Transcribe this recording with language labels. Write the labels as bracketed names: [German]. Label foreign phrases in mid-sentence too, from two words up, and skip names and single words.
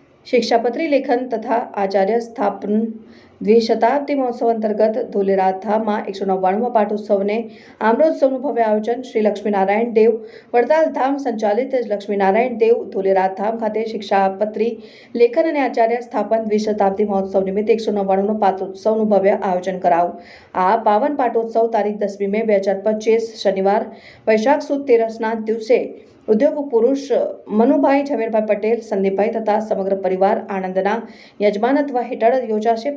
[Gujarati] શિક્ષાપત્રી લેખન તથા આચાર્ય સ્થાપન દ્વિશતાબ્દી મહોત્સવ અંતર્ગત ધોલેરા धामમાં 199મા પાટોત્સવને આમ્રોત્સવનું ભવ્ય આયોજન શ્રી લક્ષ્મીનારાયણ દેવ વડતાલ ધામ સંચાલિત લક્ષ્મીનારાયણ દેવ ધોલેરા ધામ ખાતે શિક્ષાપત્રી લેખન અને આચાર્ય સ્થાપન દ્વિશતાબ્દી મહોત્સવ નિમિત્તે 199મા પાટોત્સવનું ભવ્ય આયોજન કરાયું। આ પાવન પાટોત્સવ તારીખ 10મી મે 2025 શનિવાર વૈશાખ સુદ 13ના દિવસે ઉદ્યોગ પુરુષ મનુભાઈ ઝવેરભાઈ પટેલ સંદીપભાઈ તથા સમગ્ર પરિવાર આનંદના યજમાનત્વ હેઠળ યોજાશે।